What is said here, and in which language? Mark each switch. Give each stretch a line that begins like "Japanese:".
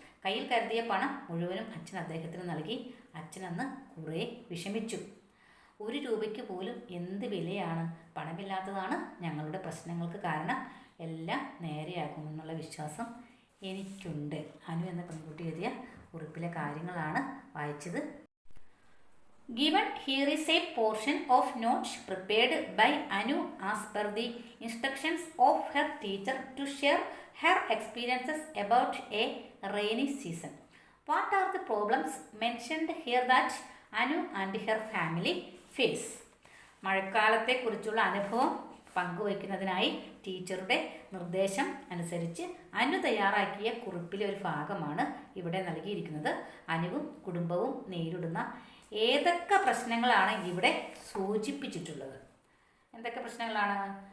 Malayalam: കയ്യിൽ കരുതിയ പണം മുഴുവനും അച്ഛൻ അദ്ദേഹത്തിന് നൽകി. അച്ഛനന്ന് കുറേ വിഷമിച്ചു. 1 രൂപയ്ക്ക് പോലും എന്ത് വിലയാണ്! പണമില്ലാത്തതാണ് ഞങ്ങളുടെ പ്രശ്നങ്ങൾക്ക് കാരണം. എല്ലാം നേരെയാകുമെന്നുള്ള വിശ്വാസം എനിക്കുണ്ട്. അനു എന്ന പെൺകുട്ടി എഴുതിയ കുറിപ്പിലെ കാര്യങ്ങളാണ് വായിച്ചത്.
English: Given here is a portion of notes prepared by Anu as per the instructions of her teacher to share her experiences about a rainy season. What are the problems mentioned here that Anu and her family face?
Malayalam: മഴക്കാലത്തെക്കുറിച്ചുള്ള അനുഭവം പങ്കുവയ്ക്കുന്നതിനായി ടീച്ചറുടെ നിർദ്ദേശം അനുസരിച്ച് അനു തയ്യാറാക്കിയ കുറിപ്പിലെ ഒരു ഭാഗമാണ് ഇവിടെ നൽകിയിരിക്കുന്നത്. അനുവും കുടുംബവും നേരിടുന്ന ഏതൊക്കെ പ്രശ്നങ്ങളാണ് ഇവിടെ സൂചിപ്പിച്ചിട്ടുള്ളത്? എന്തൊക്കെ പ്രശ്നങ്ങളാണ്?